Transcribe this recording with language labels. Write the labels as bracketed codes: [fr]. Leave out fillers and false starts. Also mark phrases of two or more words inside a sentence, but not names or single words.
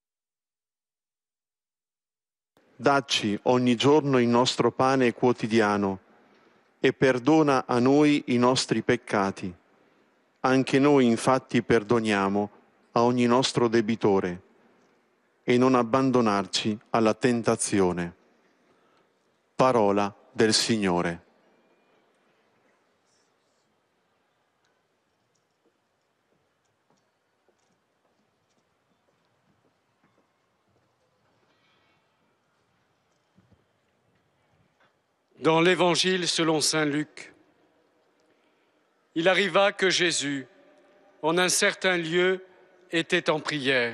[it] Dacci ogni giorno il nostro pane quotidiano e perdona a noi i nostri peccati. Anche noi infatti perdoniamo a ogni nostro debitore e non abbandonarci alla tentazione. Parola del Signore. [fr] Dans l'Évangile selon saint Luc, il arriva que Jésus, en un certain lieu, était en prière.